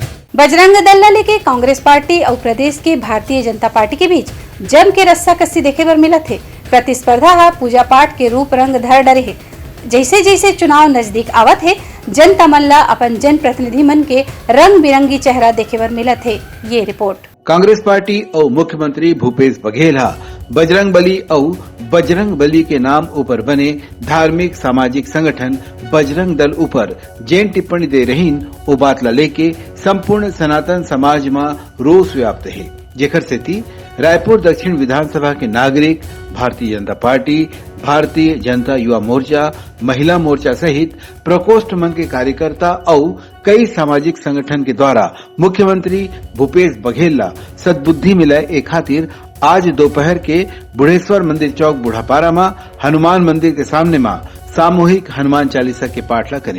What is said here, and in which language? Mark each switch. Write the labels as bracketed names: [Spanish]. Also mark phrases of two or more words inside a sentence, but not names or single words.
[Chhattisgarhi] बजरंग दल लेके कांग्रेस पार्टी और प्रदेश के भारतीय जनता पार्टी के बीच जम के रस्सा कस्सी देखे बर मिलत है। प्रतिस्पर्धा हा पूजा पाठ के रूप रंग धर डरे है। जैसे जैसे चुनाव नजदीक आवत है, जनता मन ला अपन जन प्रतिनिधि मन के रंग बिरंगी चेहरा देखे बर मिलत है। ये रिपोर्ट। कांग्रेस पार्टी और मुख्यमंत्री भूपेश बघेल बजरंग बली और बजरंग बली के नाम ऊपर बने धार्मिक सामाजिक संगठन बजरंग दल ऊपर जेन टिप्पणी दे रही ओ बात ला लेके संपूर्ण सनातन समाज में रोष व्याप्त है। जेकर सेती रायपुर दक्षिण विधानसभा के नागरिक, भारतीय जनता पार्टी, भारतीय जनता युवा मोर्चा, महिला मोर्चा सहित प्रकोष्ठ मंच के कार्यकर्ता और कई सामाजिक संगठन के द्वारा मुख्यमंत्री भूपेश बघेल ला सद्बुद्धि मिले एक खातिर आज दोपहर के बुढ़ेश्वर मंदिर चौक बुढ़ापारा में हनुमान मंदिर के सामने में सामूहिक हनुमान चालीसा के पाठ ला करें।